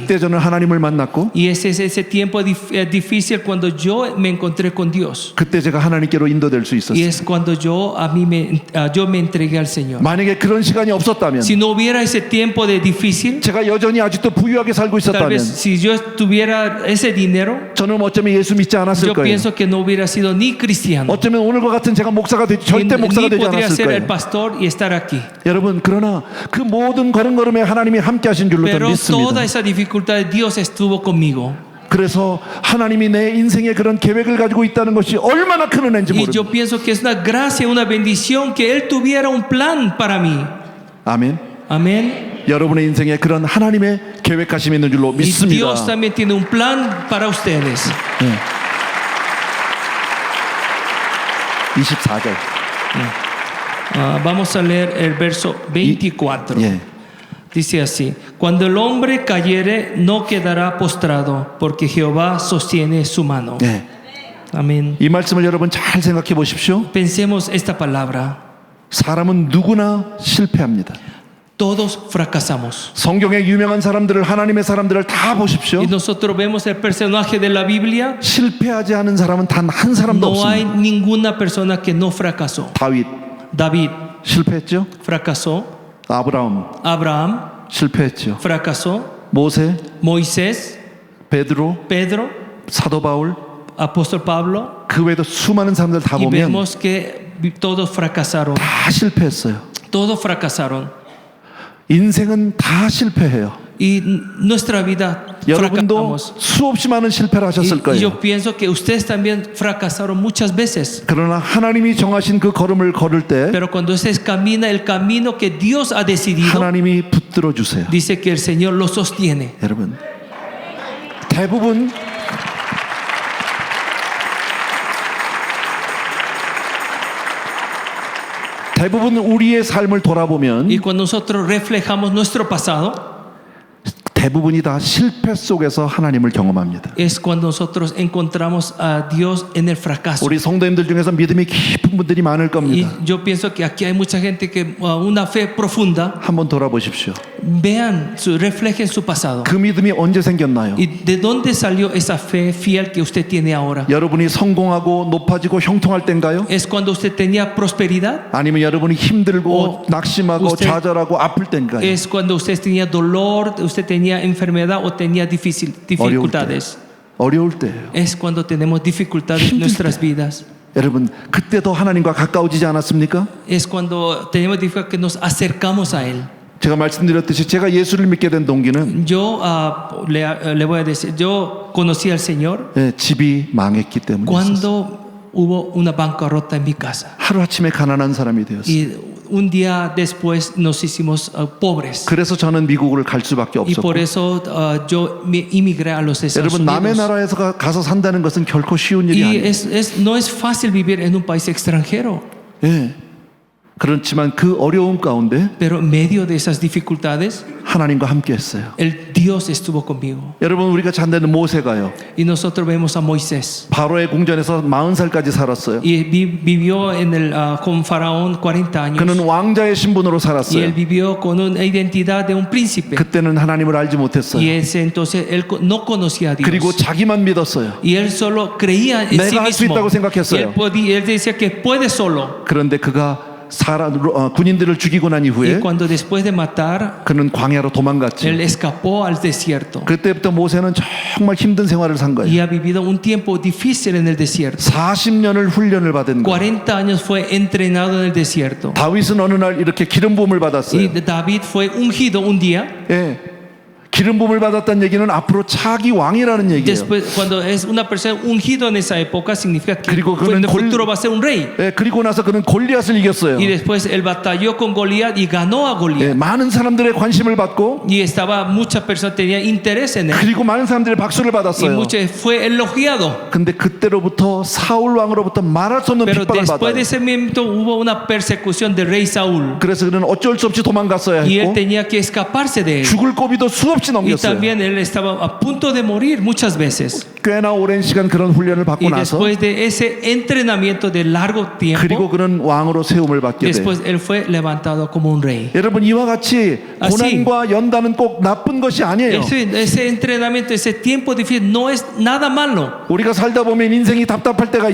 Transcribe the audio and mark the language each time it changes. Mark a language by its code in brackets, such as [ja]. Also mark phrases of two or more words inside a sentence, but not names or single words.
[ko] 그때 저는 하나님을 만났고 [es] Y ese es ese tiempo difícil cuando yo me encontré con Dios. [ko] 그때 제가 하나님께로 인도될 수 [es] Y [ko] 있었어요. [es] es cuando yo me entregué al Señor. [ko] 만약에 그런 시간이 없었다면 [es] Si no hubiera ese tiempo de difícil, [ko] 제가 여전히 아직도 부유하게 살고 [es] tal vez [ko] 있었다면 [es] si yo tuviera ese dinero, [ko] 저는 어쩌면 예수 믿지 않았을 [es] yo [ko] 거예요. [es] pienso que no hubiera sido ni cristiano. [ko] 어쩌면 오늘과 같은 제가 목사가 되지 [es] Y [ko] 절대 목사가 [es] ni [ko] 되지 [es] podría [ko] 않았을 [es] ser el [ko] 거예요. [es] pastor y estar aquí. [ko] 여러분 그러나 그 모든 걸음걸음에 하나님이 함께 하신 줄로 저는 [es] Pero [ko] 믿습니다. [es] toda esa dificultad Dios estuvo conmigo. [ko] 그래서 하나님이 내 인생에 그런 계획을 가지고 있다는 것이 얼마나 큰 은혜인지 [es] Y [ko] 모릅니다. [es] yo pienso que es una gracia, una bendición que Él tuviera un plan para mí. [ko] 아멘. [es] Amén. [ko] 여러분의 인생에 그런 하나님의 계획하심이 있는 줄로 [es] Y [ko] 믿습니다. [es] Dios también tiene un plan para ustedes. [ko] 24절. [es] Vamos a leer el verso 24. [ko] 예. [es] Dice así: Cuando el hombre cayere, no quedará postrado, porque Jehová sostiene su mano. [ko] 예. [es] Amén. [ko] 이 말씀을 여러분 잘 생각해 보십시오. [es] Pensemos esta palabra. [ko] 사람은 누구나 실패합니다. [es] Todos fracasamos. [ko] 성경의 유명한 사람들을 하나님의 사람들을 다 보십시오. [es] Y nosotros vemos el personaje de la Biblia. [ko] 실패하지 않은 사람은 단 한 사람도 [es] No hay [ko] 없습니다. [es] ninguna persona que no fracasó. [ko] 다윗 [es] David [ko] 실패했죠. [es] fracasó. [ko] 아브라함 [es] Abraham [ko] 실패했죠. [es] fracasó. [ko] 모세, [es] Moisés, [ko] 베드로, [es] Pedro, [ko] 사도 바울 [es] apóstol Pablo. [ko] 그 외에도 수많은 사람들 다 [es] Y [ko] 보면 [es] vemos que todos fracasaron. [ko] 다 실패했어요. [es] Todos fracasaron. [ko] 인생은 다 실패해요. [es] Y nuestra vida [ko] 여러분도 [es] fracasamos. [ko] 수없이 많은 실패를 하셨을 [es] Y [ko] 거예요. [es] yo pienso que ustedes también fracasaron muchas veces. [ko] 그러나 하나님이 정하신 그 걸음을 걸을 때 [es] Pero cuando ustedes caminan el camino que Dios ha decidido, [ko] 하나님이 붙들어 주세요. [es] dice que el Señor lo sostiene. [ko] 여러분 대부분 우리의 삶을 돌아보면 [es] Y cuando nosotros reflejamos nuestro pasado, [ko] 대부분이 다 실패 속에서 하나님을 경험합니다. [es] es cuando nosotros encontramos a Dios en el fracaso. [ko] 우리 성도님들 중에서 믿음이 깊은 분들이 많을 [es] Y [ko] 겁니다. [es] yo pienso que aquí hay mucha gente que una fe profunda. [ko] 한번 돌아보십시오. [es] Vean, reflejen su pasado. [ko] 그 믿음이 언제 생겼나요? [es] ¿Y de dónde salió esa fe fiel que usted tiene ahora? [ko] 여러분이 성공하고 높아지고 형통할 때인가요? [es] ¿Es cuando usted tenía prosperidad? [ko] 아니면 여러분이 힘들고 어, 낙심하고 [es] usted- [ko] 좌절하고 아플 때인가요? [es] ¿Es cuando usted tenía dolor, usted tenía enfermedad o tenía [ko] 어려울 때. [es] dificultades? [ko] 어려울 때예요. [es] Es cuando tenemos dificultades en [ko] 힘들 [es] nuestras [ko] 때. [es] vidas. [ko] 여러분 그때 더 하나님과 가까워지지 않았습니까? [es] Es cuando tenemos dificultad que nos acercamos a Él. [ko] 제가 말씀드렸듯이 제가 예수를 믿게 된 동기는 [es] Yo le voy a decir, yo conocí al Señor [ko] 집이 망했기 때문이었어요. [es] cuando hubo una bancarrota en mi casa. [ko] 하루아침에 가난한 사람이 되었어요. [es] Y un día después nos hicimos pobres. [ko] 그래서 저는 미국을 갈 수밖에 [es] Y [ko] 없었고 [es] por eso yo me emigré a los Estados [ko] 여러분 남의 [es] Unidos. [ko] 나라에서 가서 산다는 것은 결코 쉬운 일이 [es] Y [ko] 아니에요. [es] no es fácil vivir en un país extranjero. [ko] 예. 그렇지만 그 어려움 가운데 [es] Pero en medio de esas dificultades, [ko] 하나님과 함께 했어요. [es] el Dios estuvo conmigo. [ko] 여러분 우리가 잘 되는 모세가요. [es] Y nosotros vemos a Moisés. [ko] 바로의 궁전에서 40살까지 살았어요. [es] Y vivió con Faraón 40 años. [ko] 그는 왕자의 신분으로 [es] Y él [ko] 살았어요. [es] vivió con una identidad de un príncipe. [ko] 그때는 하나님을 알지 [es] Y [ko] 못했어요. [es] entonces él no conocía a Dios. [ko] 그리고 자기만 믿었어요. [es] Y él solo creía en sí [ko] 내가 할 수 [es] mismo. [ko] 있다고 생각했어요. [es] Y él decía que puede solo. [ko] 그런데 그가 군인들을 죽이고 난 [es] Y [ko] 이후에 [es] cuando después de matar, [ko] 그는 광야로 도망갔죠. [es] él escapó al desierto. [ko] 그때부터 모세는 정말 힘든 생활을 산 거예요. [es] Y ha vivido un tiempo difícil en el desierto. [ko] 40년을 훈련을 받은 거예요. [es] 40 años fue entrenado en el desierto. [ko] 다윗은 어느 날 이렇게 기름 부음을 [es] Y [ko] 받았어요. [es] David fue ungido un día. [ko] 예. 기름 부음을 받았다는 얘기는 앞으로 차기 왕이라는 얘기예요. [es] Después, cuando es una persona ungido en esa época, significa que [ko] 그리고 [es] en el [ko] 그는 [es] futuro va a ser un rey. [ko] 예, 그리고 나서 그는 골리앗을 이겼어요. [es] Y después él batalló con Goliat y ganó a [ko] 예, [es] Goliat. [ko] 많은 사람들의 관심을 받고 [es] Y muchas personas tenían interés en él. [ko] 그리고 많은 사람들의 박수를 [es] Y [ko] 받았어요. [es] fue elogiado. [ko] 근데 그때로부터 사울 왕으로부터 말할 수 없는 [es] Pero [ko] 핍박을 [es] después de [ko] 받아요. [es] ese momento hubo una persecución del rey Saúl. [ko] 그래서 그는 어쩔 수 없이 도망갔어야 [es] Y él [ko] 했고 [es] tenía que escaparse de él. [ko] 죽을 고비도 수없이 [es] Y [ko] 넘겼어요. [es] también él estaba a punto de morir muchas veces. [ko] 꽤나 오랜 시간 그런 훈련을 받고 [es] Y [ko] 나서 [es] después de ese entrenamiento de largo [ko] 그리고 [es] tiempo, [ko] 그는 왕으로 세움을 받게 돼요. [es] después él fue levantado como un rey. [ko] 여러분 이와 같이 [es] Así. [ko] 고난과 연단은 꼭 나쁜 것이 아니에요. [es] Ese entrenamiento, ese tiempo difícil no es nada malo. [ko] 우리가 살다 보면 인생이 답답할 때가